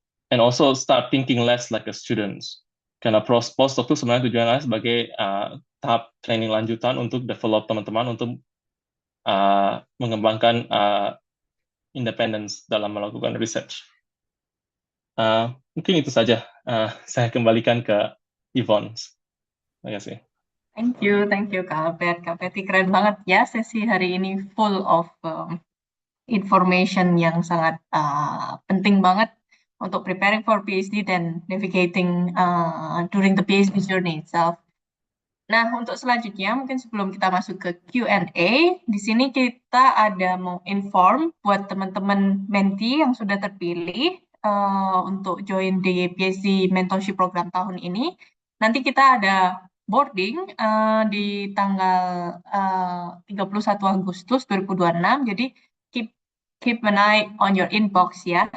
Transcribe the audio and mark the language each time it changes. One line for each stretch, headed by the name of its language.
English: And also start thinking less like a student.
Indonesian: Karena postdoc itu sebenarnya tujuannya sebagai tahap training lanjutan untuk develop teman-teman untuk mengembangkan independence dalam melakukan research. Mungkin itu saja. Saya kembalikan ke Yvonne. Terima kasih.
English: Thank you Kak Albert. Kak Betty,
Indonesian: keren banget ya sesi hari ini,
English: full of information
Indonesian: yang sangat penting banget untuk
English: preparing for PhD dan navigating during the PhD journey itself.
Indonesian: Nah, untuk selanjutnya mungkin sebelum kita masuk ke Q&A, di sini kita ada mau inform buat teman-teman mentee yang sudah terpilih, untuk join di PhD Mentorship Program tahun ini, nanti kita ada boarding di tanggal 31 Agustus 2026.
English: Jadi keep keep an eye on your inbox ya.